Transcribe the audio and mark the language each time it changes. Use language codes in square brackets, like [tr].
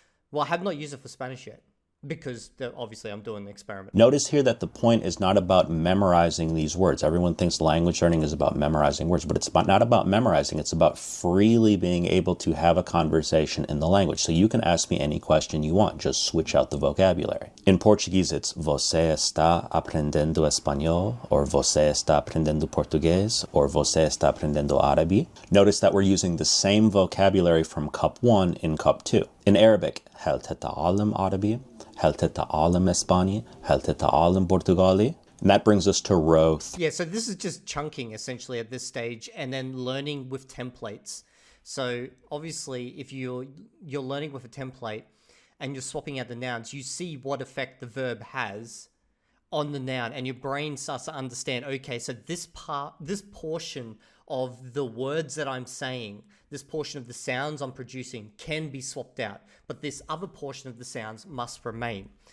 [en] Well, I have not used it for Spanish yet, because obviously I'm doing the experiment. Notice here that the point is not about memorizing these words. Everyone thinks language learning is about memorizing words, but it's not about memorizing. It's about freely being able to have a conversation in the language. So you can ask me any question you want. Just switch out the vocabulary. In Portuguese, it's [pt] Você está aprendendo espanhol, or Você está aprendendo português, or Você está aprendendo árabe. [en] Notice that we're using the same vocabulary from cup 1 in cup 2. In Arabic, [ar] هل تتعلم عربي? هل تتعلم إسباني؟ هل تتعلم برتغالي? [en] And that brings us to row 3. Yeah, so this is just chunking essentially at this stage and then learning with templates. So obviously if you're learning with a template and you're swapping out the nouns, you see what effect the verb has on the noun, and your brain starts to understand, okay, so this portion of the words that I'm saying, this portion of the sounds I'm producing can be swapped out, but this other portion of the sounds must remain.